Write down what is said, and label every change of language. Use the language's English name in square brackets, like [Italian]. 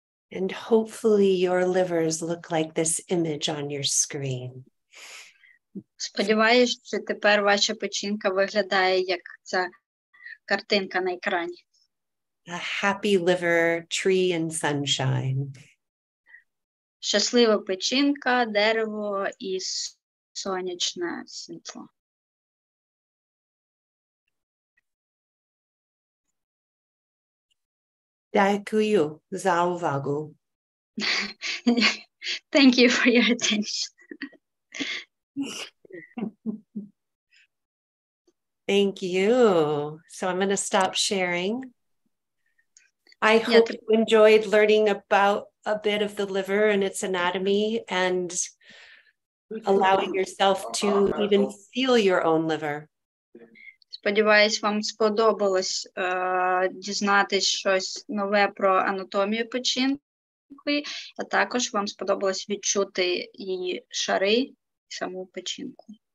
[English] And hopefully your livers look like this image on your screen. [Ukrainian] Сподіваюсь, що тепер ваша печінка виглядає як ця картинка на екрані. [English] A happy liver, tree and sunshine. [Ukrainian] Щаслива печінка, дерево і сонячне світло. Дякую за увагу. [English] Thank you for your attention. Thank you. So I'm going to stop sharing. I hope you enjoyed learning about a bit of the liver and its anatomy and allowing yourself to even feel your own liver. [Ukrainian] Сподіваюсь, вам сподобалось дізнатись щось нове про анатомію печінки, а також вам сподобалось відчути її шари і саму печінку.